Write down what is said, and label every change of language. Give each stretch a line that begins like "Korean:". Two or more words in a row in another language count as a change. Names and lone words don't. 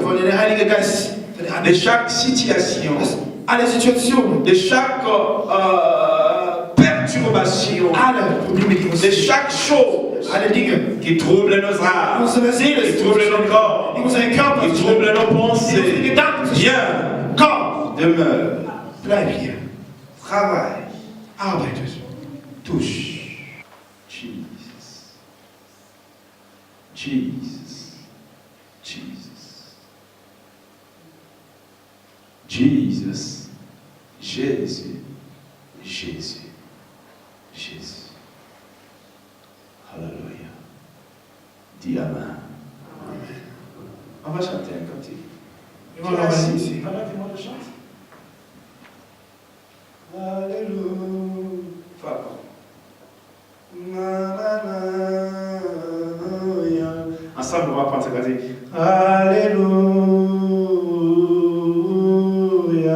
German: von den Heiligen Geist, von der
French: de chaque situation,
German: alle Situationen,
French: de chaque perturbation,
German: alle Probleme, die uns
French: de chaque chose
German: alle Dinge,
French: qui trouble nos âmes,
German: unsere Seele,
French: qui trouble nos corps,
German: die unseren Körper,
French: qui trouble nos
German: die unsere
French: pensées.
German: Gedanken,
French: Viens,
German: komm,
French: demeure,
German: bleib hier,
French: travaille,
German: arbeite,
French: touche. Jesus. Jesus. Jesus. Jesus. Jésus. Jésus. Jésus. Alléluia. Dis Amen. On va chanter un cantique.
German: wir wollen noch ein Lied singen.
French: Permettez-moi de chanter. Alléluia. Pardon. Ensemble, on va prendre ce cantique. Alléluia.